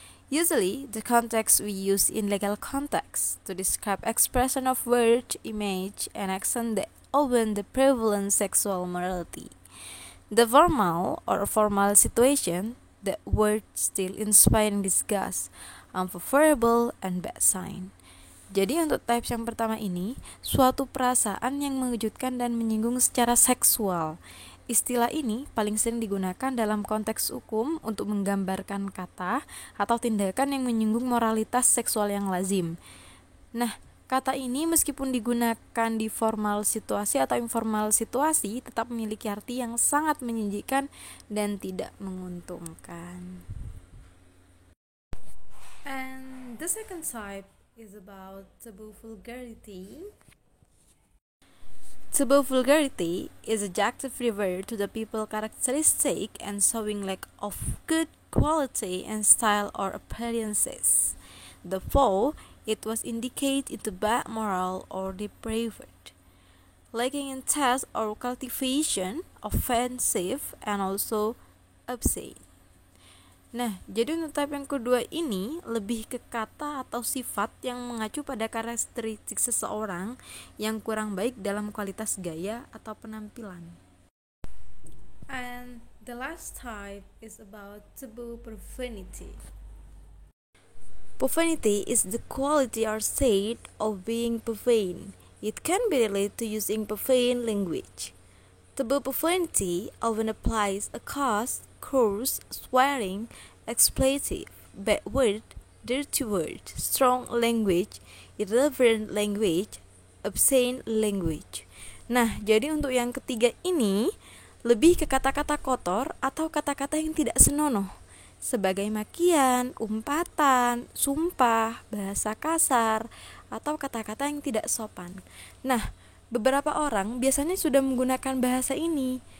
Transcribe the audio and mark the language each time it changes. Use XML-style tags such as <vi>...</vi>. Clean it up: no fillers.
<en>Usually, the context we use in legal context to describe expression of word, image, and action that open the prevalent sexual morality. The formal or formal situation, the word still inspiring disgust, unfavorable, and bad sign.</en> <id>Jadi untuk types yang pertama ini, suatu perasaan yang mengejutkan dan menyinggung secara seksual. Istilah ini paling sering digunakan dalam konteks hukum untuk menggambarkan kata atau tindakan yang menyinggung moralitas seksual yang lazim. Nah, kata ini meskipun digunakan di formal situasi atau informal situasi tetap memiliki arti yang sangat menjijikkan dan tidak menguntungkan.</id> <en>And the second type is about taboo vulgarity. Taboo vulgarity is adjective referred to the people characteristic and showing lack of good quality and style or appearances. Therefore, it was indicate into bad moral or depraved, lacking in taste or cultivation, offensive, and also obscene.</en> <id>Nah, jadi untuk type yang kedua ini lebih ke kata atau sifat yang mengacu pada karakteristik seseorang yang kurang baik dalam kualitas gaya atau penampilan.</id> <en>And the last type is about taboo profanity. Profanity is the quality or state of being profane. It can be related to using profane language. Taboo profanity often applies a coarse, swearing, expletive, bad word, dirty word, strong language, irreverent language, obscene language.</en> <id>Nah, jadi untuk yang ketiga ini lebih ke kata-kata kotor atau kata-kata yang tidak senonoh, sebagai makian, umpatan, sumpah, bahasa kasar, atau kata-kata yang tidak sopan. Nah, beberapa orang biasanya sudah menggunakan bahasa ini.</id>